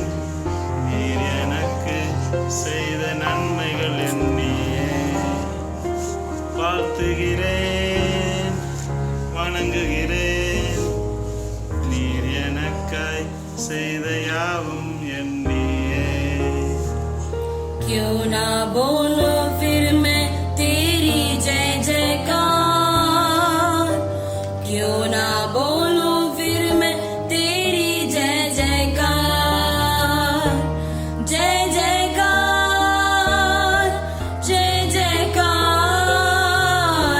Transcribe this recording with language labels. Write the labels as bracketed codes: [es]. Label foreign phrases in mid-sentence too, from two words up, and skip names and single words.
[ta] நீர் எனக்கு செய்த நன்மைகள் எண்ணியே. வாழ்த்துகிறேன் வணங்குகிறேன். நீர் எனக்காய் செய்த யாவும் எண்ணியே. [hi] क्यों ना बोलो फिर मैं तेरी जय जयकार. क्यों ना बोलो फिर मैं तेरी जय जयकार. जय जयकार जय जयकार.